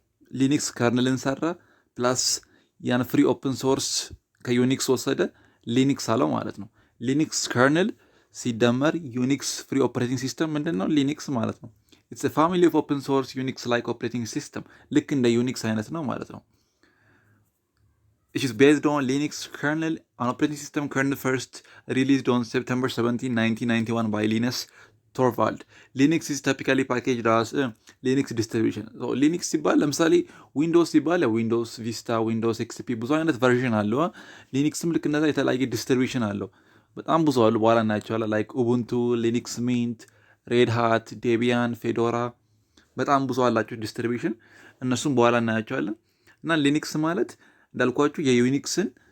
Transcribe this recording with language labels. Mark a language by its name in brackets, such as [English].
[Amharic] ሊኒክስ ከርንልን ሰራ። ፕላስ ያን ፍሪ ኦፕን ሶርስ ከዩኒክስ ወሰደ፣ ሊኒክስ አለው ማለት ነው። ሊኒክስ ከርንል ሲደመር ዩኒክስ ፍሪ ኦፕሬቲንግ ሲስተም ምንድን ነው? ሊኒክስ ማለት ነው። [English] ኢትስ ፋሚሊ ኦፍ ኦፕን ሶርስ ዩኒክስ ላይክ ኦፕሬቲንግ ሲስተም፣ [Amharic] ልክ እንደ ዩኒክስ አይነት ነው ማለት ነው። [English] It is based on Linux kernel, an operating system kernel first released on September 17, 1991 by Linus Torvald. Linux is typically packaged as a Linux distribution. [Amharic] So Linux ሲባል ለምሳሌ ዊንዶውስ ሲባል ዊንዶውስ ቪስታ፣ ዊንዶውስ ኤክስፒ ብዙ አይነት ቨርዥን አለው። ሊኒክስም ልክ እንደዛ የተለያየ ዲስትሪቢሽን አለው። በጣም ብዙ አሉ፣ በኋላ እናያቸዋለን። ላይክ ኡቡንቱ፣ ሊኒክስ ሚንት፣ ሬድ ሃት፣ ዴቢያን፣ ፌዶራ በጣም ብዙ አላቸው ዲስትሪቢሽን። እነሱም በኋላ እናያቸዋለን። እና ሊኒክስ ማለት እንዳልኳችሁ የዩኒክስን